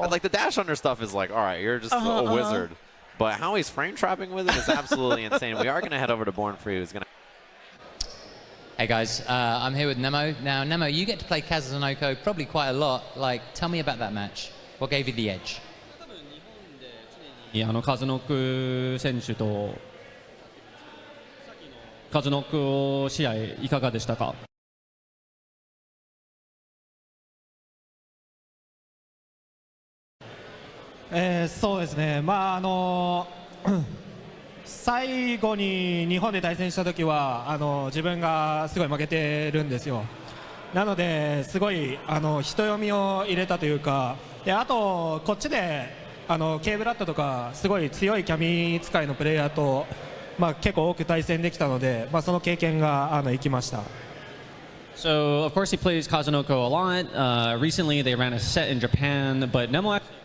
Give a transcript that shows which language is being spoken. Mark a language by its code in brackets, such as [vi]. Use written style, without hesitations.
[en] Like, the dash under stuff is like, all right, you're just a wizard. But how he's frame trapping with it is absolutely insane. We are going to head over to Born Free, who's going to... Hey guys, I'm here with Nemo. Now, Nemo, you get to play Kazunoko probably quite a lot. Like, tell me about that match. What gave you the edge? [ja] カズノック選手とカズノック試合いかがでしたか？そうですね。まあ最後に日本で対戦した時は自分がすごい負けてるんですよ。なのですごい人読みを入れたというか、であとこっちで。 K ブラッドとかすごい強いキャミ使いのプレイヤーと、結構多く対戦できたので、その経験が生きました。 [en] So of course he plays Kazunoko a lot. Recently they ran a set in Japan, but Nemo